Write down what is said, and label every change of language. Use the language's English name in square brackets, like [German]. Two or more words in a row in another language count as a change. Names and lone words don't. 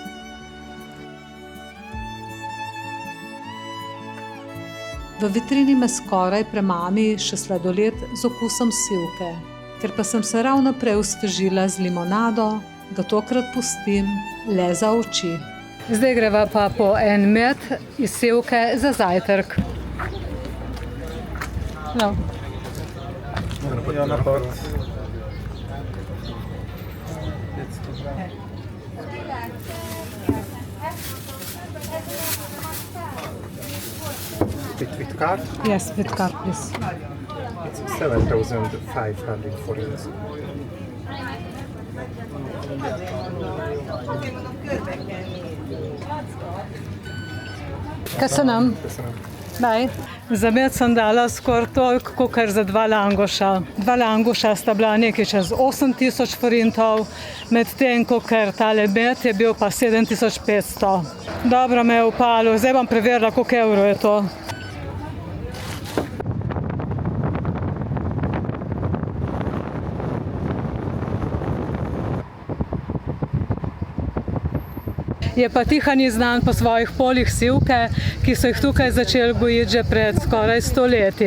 [Slovenian] V vitrini me skoraj premami še sladoled z okusom sivke. Ker pa sem se ravno prej osvežila z limonado, ga tokrat pustim le za oči. Zdaj greva pa po en med iz sivke za zajtrk. No. [English] With card? Yes, with card, please. It's 7,500 forints. Köszönöm. Bye. [Slovenian] Za med sem dala skoraj toliko, kakor za 2 langoša. 2 langoša sta bila nekaj čez 8,000 forintov, medtem kakor tale med je bil pa 7,500. Dobro me je upalo, zdaj bom preverila, koliko evrov je to. Je pa Tihany znan po svojih poljih sivke, ki so jih tukaj začeli gojiti že pred skoraj 100 leti.